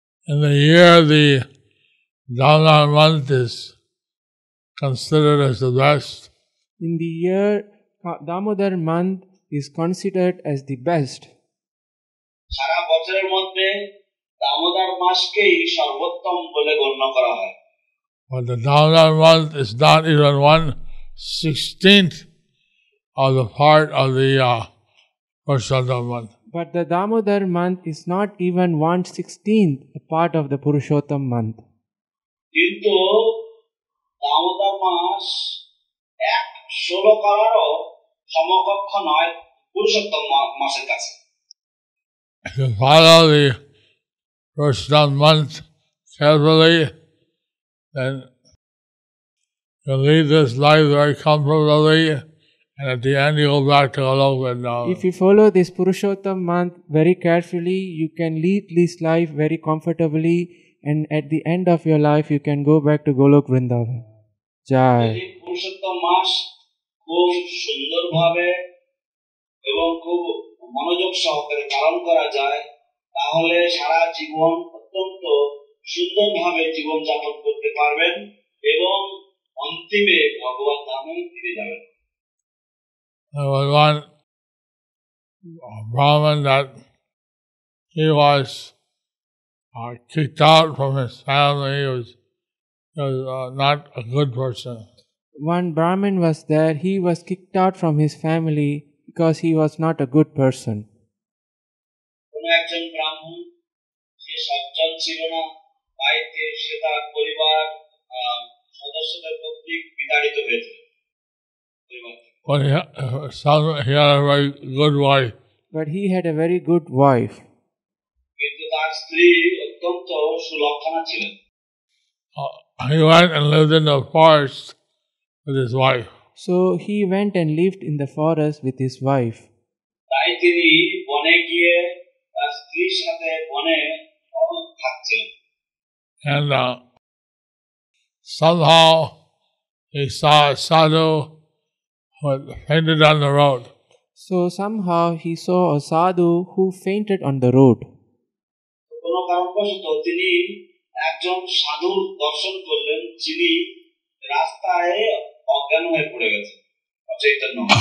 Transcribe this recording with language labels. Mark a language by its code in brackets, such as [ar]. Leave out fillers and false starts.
[en] In the year, the Damodar month is considered as the best. In the year, Damodar month is considered as the best. [bn] সারা বছরের মধ্যে দামোদর মাসকেই সর্বোত্তম বলে গণ্য করা হয়। [en] But the Damodar month is not even 1/16 of the part of the Purushottam month. But the Damodar month is not even 1/16th a part of the Purushottam month. [bn] কিন্তু দামোদর মাস 1/16 করারও সমকক্ষ নয় পুরুষোত্তম মাসের কাছে। [en] If you follow the Purushottam month carefully, then you lead this life very comfortably, and at the end you go back to Golok Vrindavan. If you follow this Purushottam month very carefully, you can lead this life very comfortably, and at the end of your life, you can go back to Golok Vrindavan. Jai. [bn] যদি পুরুষোত্তম মাস খুব সুন্দরভাবে এবং খুব মনোযোগ সহকারে পালন করা যায়, তাহলে সারা জীবন অত্যন্ত সুন্দরভাবে জীবন যাপন করতে পারবেন এবং অন্তিমে ভগবত ধামে ফিরে যাবেন। [en] There was one Brahmin that he was kicked out from his family. He was not a good person. One Brahmin was there, he was kicked out from his family because he was not a good person. [bn] কোন একজন ব্রাহ্মণ সে সজ্জন ছিল না, তাইতে সে তার পরিবার সদস্যদের কর্তৃক বিতাড়িত হয়েছিল। [en] But he had a very good wife. But he had a very good wife. [bn] কিন্তু তার স্ত্রী অত্যন্ত সুলক্ষণা ছিলেন। [en] He went and lived in the forest with his wife. So he went and lived in the forest with his wife. [bn] তাই তিনি বনে গিয়ে তার স্ত্রীর সাথে বনে থাকছিলেন। [en] And somehow he saw a sadhu who had fainted on the road. So somehow he saw a sadhu who fainted on the road. [bn] কোনো কারণবশত তিনি একজন সাধুর দর্শন করলেন, যিনি রাস্তায় অজ্ঞান হয়ে পড়ে গেছেন, অচৈতন্য।